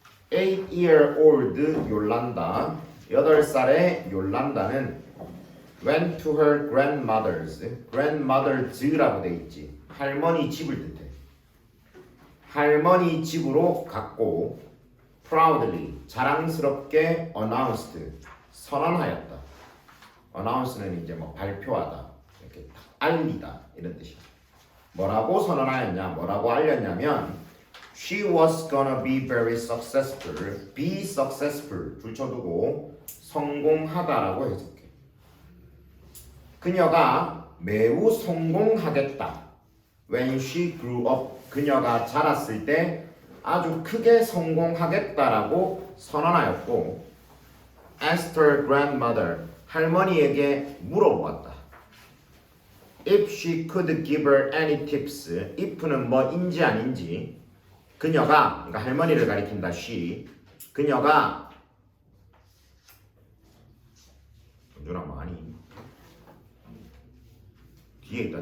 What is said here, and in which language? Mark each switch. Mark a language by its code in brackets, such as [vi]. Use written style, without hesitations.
[en] 8-year-old [ko] 요란다, 8살의 요란다는 [en] went to her grandmother's [ko] 라고 돼 있지. 할머니 집을 뜻해. 할머니 집으로 갔고 proudly 자랑스럽게 announced 선언하였다. announce는 이제 발표하다, 이렇게 알리다 이런 뜻이야. 뭐라고 선언하였냐, 뭐라고 알렸냐면 [en] she was gonna be very successful, [ko] be successful 줄쳐두고 성공하다라고 해석해. 그녀가 매우 성공하겠다. [en] When she grew up, [ko] 그녀가 자랐을 때 아주 크게 성공하겠다라고 선언하였고, [en] asked her grandmother, [ko] 할머니에게 물어보았다. [en] If she could give her any tips, [ko] if는 뭐인지 아닌지, 그녀가, 그러니까 할머니를 가리킨다. she, 그녀가 준아 많이 뒤에 있다.